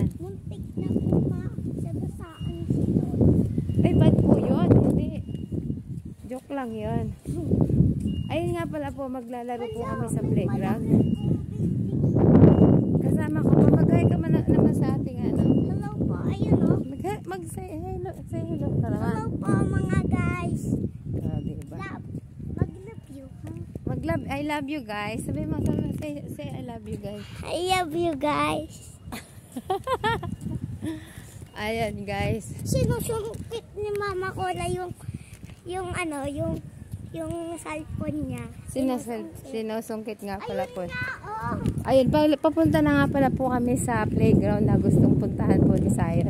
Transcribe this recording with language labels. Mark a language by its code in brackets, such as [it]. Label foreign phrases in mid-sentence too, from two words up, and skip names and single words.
[tl] Muntik na po sa basaan sito. Ay, bad po yun. Hindi. Joke lang yun. Ayun nga pala po, maglalaro po kami sa playground. Kasama ko. Mamagay ka naman sa ating ano. Hello po. Ayun o. Mag- [en] say hello. [tl] Say hello ka naman. Hello po mga guys. Diba? Mag-love you. Mag-love. [en] I love you guys. [tl] Sabi mo, [en] say I love you guys. I love you guys. [tl] Ayan guys. Sinusungkit ni mama ko na yung cellphone niya. Sinusungkit nga pala po. Ayun na, oh. Ayun, papunta na nga pala po kami sa playground na gustong puntahan po ni Zion.